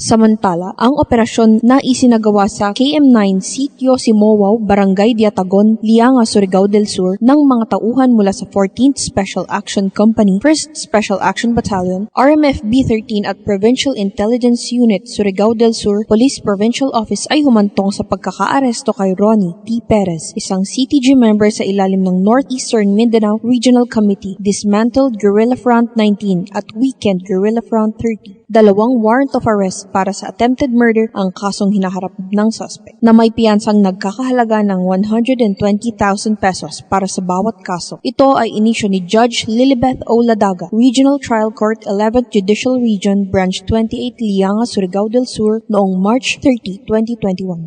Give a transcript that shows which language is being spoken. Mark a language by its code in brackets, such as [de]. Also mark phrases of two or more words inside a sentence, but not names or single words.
[tl] Samantala, ang operasyon na isinagawa sa KM9 Sitio Simowaw, Barangay Diatagon, Lianga, Surigao del Sur ng mga tauhan mula sa 14th Special Action Company, 1st Special Action Battalion, RMF B13 at Provincial Intelligence Unit, Surigao del Sur Police Provincial Office ay humantong sa pagkakaaresto kay Ronnie T. Perez, isang [en] CTG member [tl] sa ilalim ng Northeastern Mindanao Regional Committee, Dismantled Guerrilla Front 19 at Weekend Guerrilla Front 30. 2 [en] warrant of arrest [tl] para sa [en] attempted murder [tl] ang kasong hinaharap ng suspect na may piyansang nagkakahalaga ng 120,000 pesos para sa bawat kaso. Ito ay inisyo ni Judge Lilibeth O. Ladaga, Regional Trial Court 11th Judicial Region, Branch 28, Lianga, Surigao del Sur noong March 30, 2021.